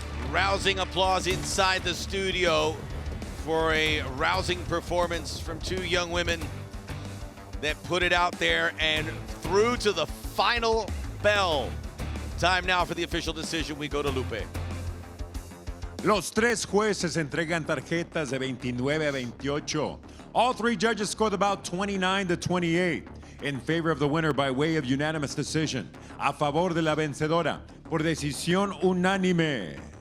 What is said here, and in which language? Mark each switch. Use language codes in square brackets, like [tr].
[en] Rousing applause inside the studio for a rousing performance from two young women that put it out there and through to the final bell. Time now for the official decision. We go to Lupe. [es] Los tres jueces entregan tarjetas de 29 a 28. [en] All three judges scored about 29 to 28 in favor of the winner by way of unanimous decision. [es] A favor de la vencedora por decisión unánime.